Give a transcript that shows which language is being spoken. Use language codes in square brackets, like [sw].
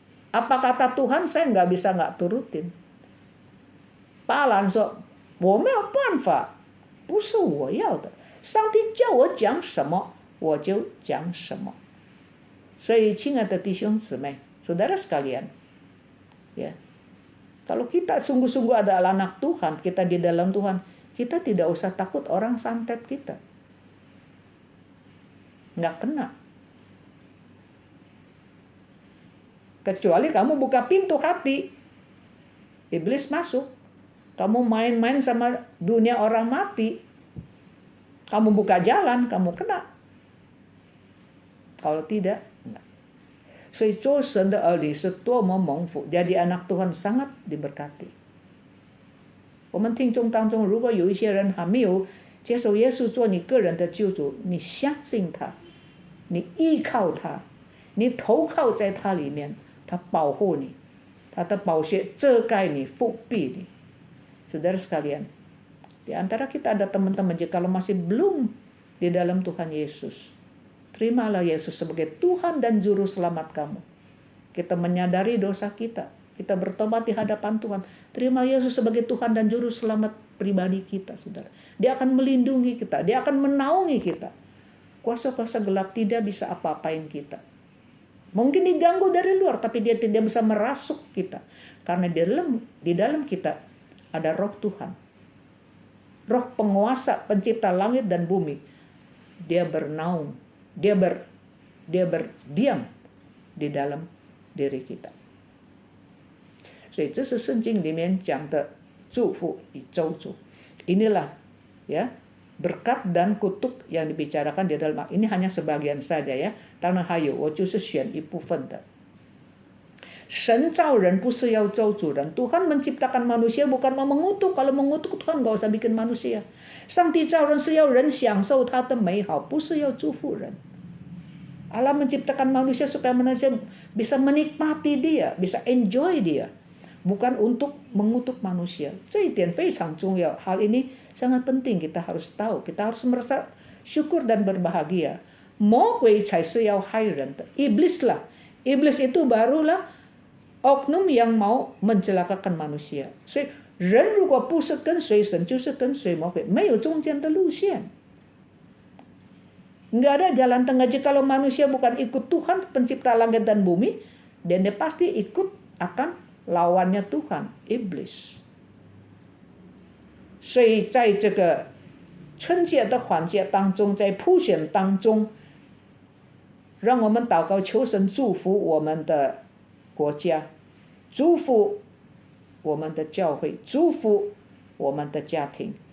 [id] Apa kata Tuhan saya nggak bisa nggak turutin. [zh] 巴兰说，我没有办法。不是我要的，上帝叫我讲什么我就讲什么。所以亲爱的弟兄姊妹, [id] saudara sekalian, ya, kalau kita sungguh-sungguh adalah anak Tuhan, kita di dalam Tuhan, kita tidak usah takut orang santet kita. Nggak kena. Kecuali kamu buka pintu hati, iblis masuk. Kamu main-main sama dunia orang mati. Kamu buka jalan, kamu kena. Kalau tidak, enggak. [zh] 所以做神的儿女是多么蒙福, [id] jadi anak Tuhan sangat diberkati. [zh] 我们听众当中，如果有一些人还没有接受耶稣做你个人的救主，你相信他，你依靠他，你投靠在他里面，他保护你，他的宝血遮盖你，覆庇你。 [id] Saudara sekalian, di antara kita ada teman-teman jikalau masih belum di dalam Tuhan Yesus, terimalah Yesus sebagai Tuhan dan Juru Selamat kamu. Kita menyadari dosa kita, kita bertobat di hadapan Tuhan. Terima Yesus sebagai Tuhan dan Juru Selamat pribadi kita, saudara. Dia akan melindungi kita, dia akan menaungi kita. Kuasa-kuasa gelap tidak bisa apa-apain kita. Mungkin diganggu dari luar, tapi dia tidak bisa merasuk kita. Karena di dalam kita ada roh Tuhan. Roh penguasa, pencipta langit dan bumi. Dia bernaung. Dia berdiam di dalam diri kita. [zh] 所以这是圣经里面讲的祝福与咒诅。 [id] Inilah ya berkat dan kutuk yang dibicarakan di dalam ini hanya sebagian saja ya. [zh] 当然还有我就是选一部分的。神造人不是要咒诅人， [id] Tuhan menciptakan manusia bukan mau mengutuk. Kalau mengutuk Tuhan gak usah bikin manusia. [zh] 上帝造人是要人享受他的美好，不是要祝福人。 [id] Allah menciptakan manusia supaya manusia bisa menikmati dia, bisa enjoy dia, bukan untuk mengutuk manusia. [zh] 这一点非常重要， [id] hal ini sangat penting kita harus tahu, kita harus merasa syukur dan berbahagia. [zh] 魔鬼才是要害人的， [id] iblis lah, iblis itu barulah oknum yang mau mencelakakan manusia. [zh] 所以人如果不是跟随神，就是跟随魔鬼，没有中间的路线。 [id] Nggak ada jalan tengah. Jikalau manusia bukan ikut Tuhan pencipta langit dan bumi, dan dia pasti ikut akan lawannya Tuhan, iblis. [zh] 所以在这个春节的环节当中，在普选当中，让我们祷告求神祝福我们的国家，祝福我们的教会，祝福我们的家庭。